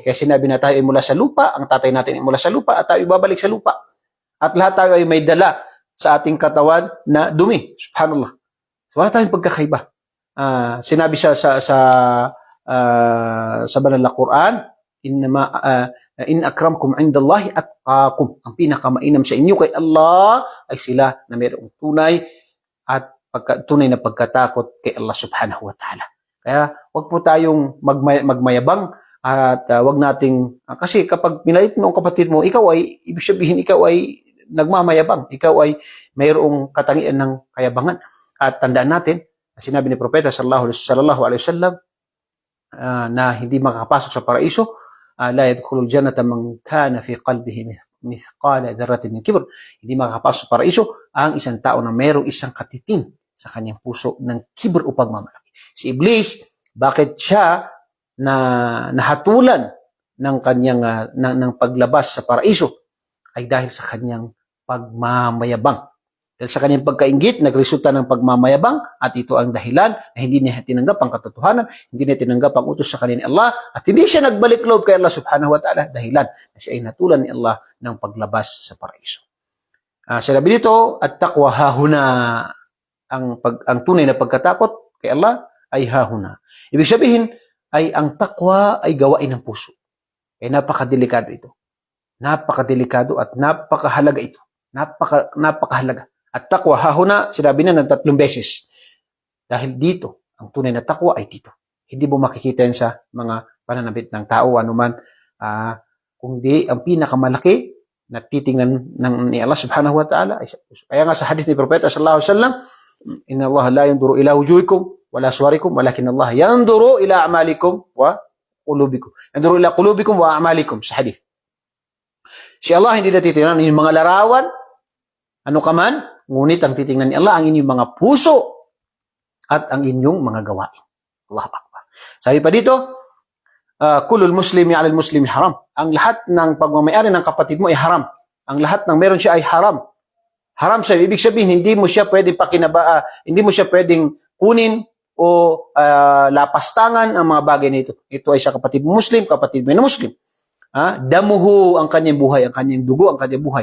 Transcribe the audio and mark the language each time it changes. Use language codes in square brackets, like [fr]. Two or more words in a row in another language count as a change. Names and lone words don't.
[tl] Kaya sinabi na tayo ay mula sa lupa, ang tatay natin ay mula sa lupa, at tayo babalik sa lupa. At lahat tayo ay may dala sa ating katawan na dumi. Subhanallah. So, wala tayong pagkakaiba. Sinabi siya sa banal na Quran, [ar] إن أكرمكم عند الله أتقاكم. [tl] Ang pinakamainam sa inyo kay Allah ay sila na mayroong tunay at tunay na pagkatakot kay Allah [ar] سبحانه وتعالى. [tl] Kaya wag po tayong magmayabang at wag nating kasi kapag pinait mo ang kapatid mo, ikaw ay ibig sabihin ikaw ay nagmamayabang, ikaw ay mayroong katangian ng kayabangan. At tandaan natin, sinabi ni Propeta [ar] صلى الله عليه وسلم [tl] na hindi makakapasok sa paraiso, [ar] لا يدخل الجنة من كان في قلبه مثقال ذرة من كبر. [tl] Hindi makakapasok sa paraiso ang isang tao na mayroong isang katiting sa kanyang puso ng kibr o pagmamalaki. Si Iblis, bakit siya nahatulan ng kanyang ng paglabas sa paraiso ay dahil sa kanyang pagmamayabang. Dahil sa kanyang pagkainggit, nagresulta ng pagmamayabang at ito ang dahilan na hindi niya tinanggap ang katotohanan, hindi niya tinanggap ang utos sa kanya ni Allah at hindi siya nagbalik loob kay Allah [ar] سبحانه وتعالى [tl] dahilan na siya ay natulan ni Allah ng paglabas sa paraiso. Sinabi dito, [ar] التقوى هاهنا, [tl] ang tunay na pagkatakot kay Allah ay hahuna. Ibig sabihin ay ang taqwa ay gawain ng puso. Kaya napakadelikado ito. Napakadelikado at napakahalaga ito. Napakahalaga. [ar] التقوى هاهنا, [tl] sinabi na ng 3 beses. Dahil dito, ang tunay na taqwa ay dito. Hindi mo makikita yan sa mga pananabit ng tao, anuman, kundi ang pinakamalaki na titingnan ni Allah [ar] سبحانه وتعالى [tl] ay sa puso. Kaya nga sa hadith ni Propeta [ar] صلى الله عليه وسلم, إن الله لا ينظر إلى وجوهكم ولا صوركم ولكن الله ينظر إلى أعمالكم وقلوبكم. ينظر إلى قلوبكم وأعمالكم, [tl] sa hadith. Si Allah hindi na titingnan yung mga larawan, ano ka man, ngunit ang titingnan ni Allah ang inyong mga puso at ang inyong mga gawain. [ar] الله أكبر. [tl] Sabi pa dito, [ar] كل المسلم على المسلم حرام. [tl] Ang lahat ng pagmamayari ng kapatid mo ay haram. Ang lahat ng meron siya ay haram. Haram siya. Ibig sabihin, hindi mo siya pwedeng hindi mo siya pwedeng kunin o lapastangan ang mga bagay na ito. Ito ay sa kapatid mo Muslim, kapatid mo na Muslim. Damuhu ang kanyang buhay, ang kanyang dugo, ang kanyang buhay.